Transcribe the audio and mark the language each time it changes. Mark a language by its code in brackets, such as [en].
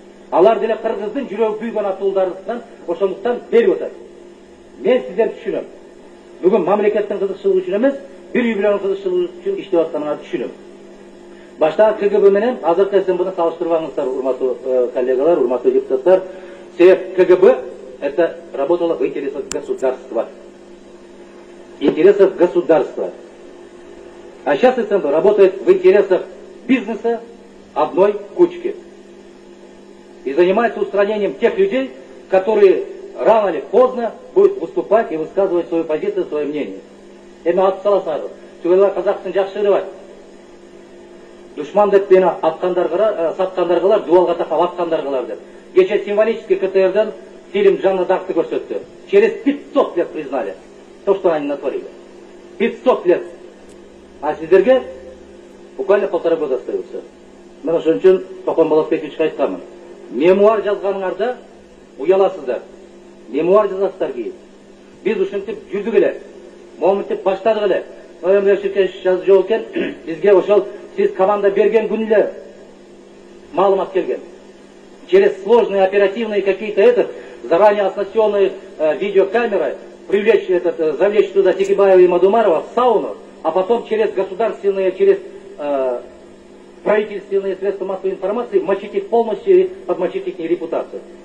[ky] Алар деле Кыргыздын жүрөгү күйгөн атуулдарынан ошондуктан берип атат. Мен сиздерди түшүнөм. Бүгүн мамлекеттин кызыкчылыгы үчүн эмес, бир үй бүлөнүн кызыкчылыгы үчүн иштеп атканыңарды түшүнөм. Баштагы КГБ менен азыркы СМБны салыштырбаңыздар, урматтуу коллегалар, урматтуу депутаттар. Себеп [ru] КГБ это работало в интересах государства. Интересах государства. А сейчас СМБ работает в интересах бизнеса одной кучки. И занимается устранением тех людей, которые рано или поздно будут выступать и высказывать свою позицию, свое мнение. [ky] Эми атып саласыңар. Түгел Казактын жакшылыгы бар. Душман деп мени аткандарга, саткандаргалар, дуалга такап аткандаргалар деп. Кече символический КТРден фильм «Жанна Даркты» көрсөттү. [ru] Через 500 лет признали то, что они натворили. 500 лет. А [ky] сиздерге [ru] буквально 1,5 года остается. [ky] Мен ошон үчүн Токон Болотбековичке айтканмын. Мемуар жазганыңарда уяласыздар. Мемуар жазасыздар кийин. Биз ушинтип жүрдүк эле. Моминтип баштадык эле. Ноябрь жазып жол экен, бизге ошол сиз команда берген күнүлө маалымат келген. [ru] Через сложные оперативные какие-то заранее оснащенные видеокамеры привлечь завлечь туда Текебаева и Мадумарова в сауну, а потом через государственные, через правительственные средства массовой информации мочить их полностью и подмочить их репутацию.